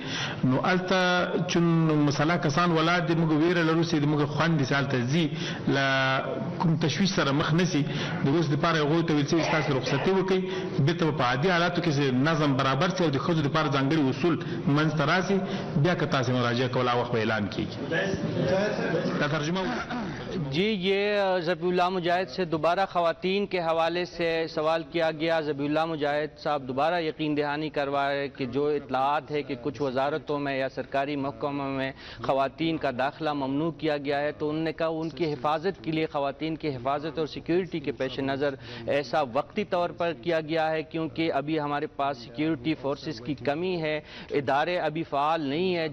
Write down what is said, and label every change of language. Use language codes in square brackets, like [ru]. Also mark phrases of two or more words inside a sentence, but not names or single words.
[ps] نو هلته چون مسله کسان ولاړ دي، موږ ویره لرو چې موږ خویندې چې هلته ځي له کوم تشویش سره مخ نه سي. د اوس دپاره هغوی ته ویل شوي چې تاسې رخصتي وکړئ، بېرته به په عادي حالاتو کې چې نظم برابر شي او د ښځو دپاره ځانګړي اصول منځته راسي، بیا که تاسې مراجعه کول هغه وخت به اعلان کېږي. دا ترجمه [ur] جی یہ ذبیح اللہ مجاہد سے دوبارہ خواتین کے حوالے سے سوال کیا گیا. ذبیح اللہ مجاہد صاحب دوبارہ یقین دہانی کروائے کہ جو اطلاعات ہے کہ کچھ وزارتوں میں یا سرکاری محکموں میں خواتین کا داخلہ ممنوع کیا گیا ہے، تو انہوں نے کہا ان کی حفاظت کے لیے، خواتین کی حفاظت اور سیکیورٹی کے پیش نظر ایسا وقتی طور پر کیا گیا ہے کیونکہ ابھی ہمارے پاس سیکیورٹی فورسز کی کمی ہے، ادارے ابھی فعال نہیں ہے.